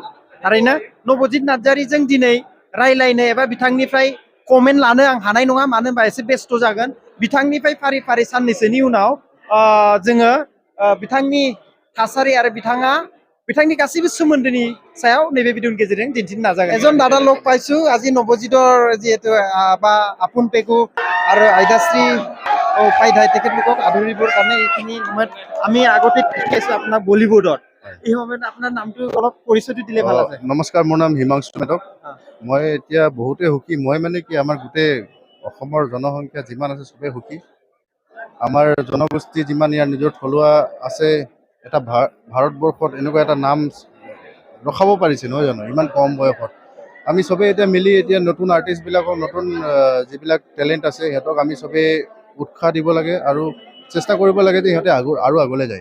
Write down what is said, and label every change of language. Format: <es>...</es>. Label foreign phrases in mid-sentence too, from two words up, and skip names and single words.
<brx>थारैनो नबजित नार्जारिजों दिनै रायलायनो एबा बिथांनिफ्राय कमेन्ट लानो आं हानाय नङा मानो होनबा एसे बेस्थ' जागोन बिथांनिफ्राय फारि फारि साननैसोनि उनाव जोङो बिथांनि थासारि आरो बिथांनि गासैबो सोमोन्दोनि सायाव नैबे भिडिअनि गेजेरजों दिन्थिनो नाजागोन।</brx> <as>एজন দাদা লগ पाইছো আজি নবজিতৰ যিহেতু বা আপোন পেগু আৰু আইদাশ্ৰী উপাধ্যায় তেখেতলোকক আদৰিবৰ কাৰণে এইখিনি সময়ত আমি আগতে দেখিছোঁ আপোনাক বলিউডত এই সময়ত আপোনাৰ নামটো অলপ পৰিচয়টো দিলে ভাল আছে। নমস্কাৰ মোৰ নাম হিমাংশু মেধক মই এতিয়া বহুতে সুখী মই মানে কি আমাৰ গোটেই অসমৰ জনসংখ্যা যিমান আছে চবেই সুখী আমাৰ জনগোষ্ঠী যিমান ইয়াৰ নিজৰ থলুৱা আছে এটা ভাৰতবৰ্ষত এনেকুৱা এটা নাম ৰখাব পাৰিছে নহয় জানো ইমান কম বয়সত আমি চবেই এতিয়া মিলি এতিয়া নতুন আৰ্টিষ্টবিলাকক নতুন যিবিলাক টেলেণ্ট আছে সিহঁতক আমি চবেই উৎসাহ দিব লাগে আৰু চেষ্টা কৰিব লাগে যে সিহঁতে আৰু আগলৈ যায়।</as>